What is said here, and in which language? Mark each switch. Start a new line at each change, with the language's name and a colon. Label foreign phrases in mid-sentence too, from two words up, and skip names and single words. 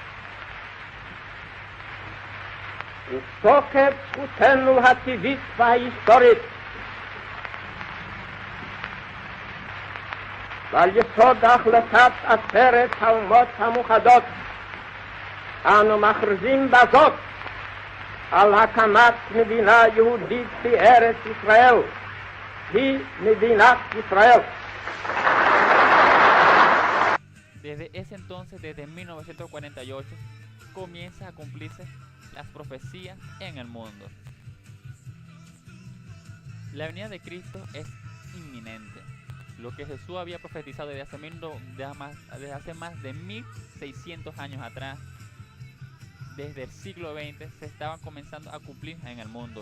Hebrew: ותוקף זכותנו הטבעית וההיסטורית ועל יסוד החלטת עצרת האומות המאוחדות אנו מכריזים בזאת על הקמת מדינה יהודית בארץ ישראל, היא מדינת ישראל.
Spanish: Desde ese entonces, desde 1948, comienza a cumplirse las profecías en el mundo. La venida de Cristo es inminente. Lo que Jesús había profetizado desde hace más de 1600 años atrás, desde el siglo XX, se estaban comenzando a cumplir en el mundo.